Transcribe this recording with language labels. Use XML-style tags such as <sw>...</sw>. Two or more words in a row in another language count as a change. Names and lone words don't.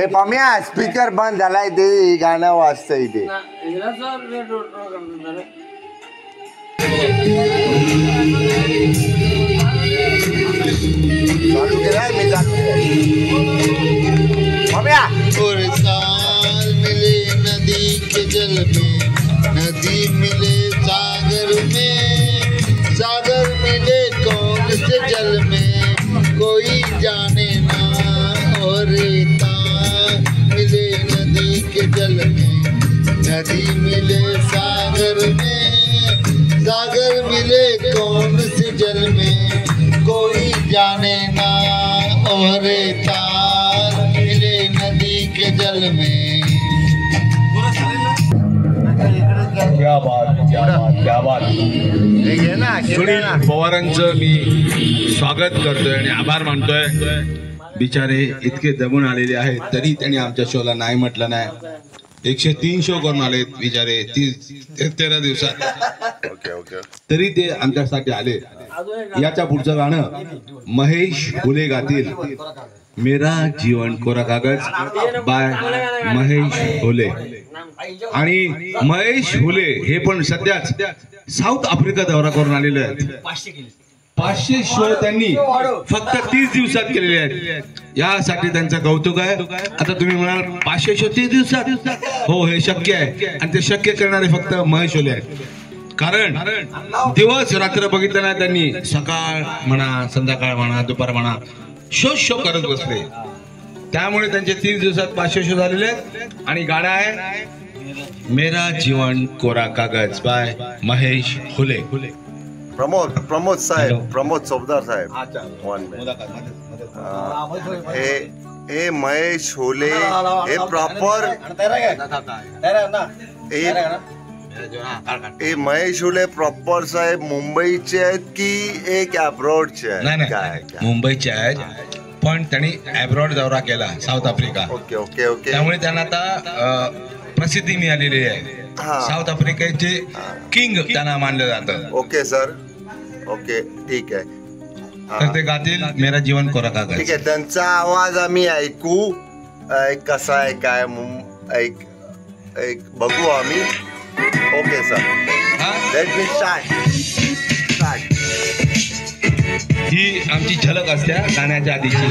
<mr>पम्या स्पीकर बंद झालाय ते गाणं वाजतं इथे. चालू केलाय मी चालू पम्या.</mr> <hi>और साल मिले नदी के जल में, नदी मिले सागर में, सागर मिले कौन से जल में कोई जाने ना. और तार मिले नदी के जल में, नदी मिले सागर में, सागर मिले कौन से जल में कोई जाने ना. और तार मिले नदी के जल में. क्या बात.</hi> <mr>सुनील पवारांचं मी स्वागत करतोय आणि आभार मानतोय. बिचारे इतके दमून आलेले आहेत तरी त्यांनी आमच्या शोला नाही म्हटलं नाही. 103 शो करून आलेत बिचारे 13 दिवसात. तरी ते आमच्यासाठी आले. याच्या पुढचं गाणं महेश हुले गातील मेरा जीवन कोरा कागज बाय महेश हुले. आणि महेश हुले हे पण सध्याच साऊथ आफ्रिका दौरा करून आलेले आहेत. 500 शो त्यांनी फक्त 30 दिवसात केलेले आहेत. यासाठी त्यांचं कौतुक आहे. आता तुम्ही म्हणाल 500 शो 30 दिवसात, हो हे शक्य आहे आणि ते शक्य करणारे फक्त महेश हुले आहेत. कारण दिवस रात्र बघितलं नाही त्यांनी. सकाळ म्हणा, संध्याकाळ म्हणा, दुपार म्हणा, शो करत बसले. त्यामुळे त्यांचे 30 दिवसात 500 शो झालेले आहेत. आणि गाणं आहे मेरा जीवन कोरा कागज बाय महेश हुले. प्रमोद साहेब, प्रमोद चौबदार साहेब, हे महेश हुले हे प्रॉपर हे महेश हुले प्रॉपर साहेब मुंबईचे आहेत की एक अब्रॉडचे आहेत? नाही मुंबईचे आहेत पण त्यांनी अब्रॉड दौरा केला साऊथ आफ्रिका. ओके ओके ओके. त्यामुळे त्यांना आता प्रसिद्धी मिळालेली आहे. साऊथ आफ्रिकेचे किंग त्यांना मानलं जातं. ओके सर, ओके ठीक आहे. तर ते गातील मेरा जीवन कोरा कागज. ठीक आहे, त्यांचा आवाज आम्ही ऐकू. कसा आहे काय एक बघू आम्ही.</mr> <en>Okay sir, let me start.</en> <mr>ही आमची झलक असते गाण्याच्या आधीची.</mr>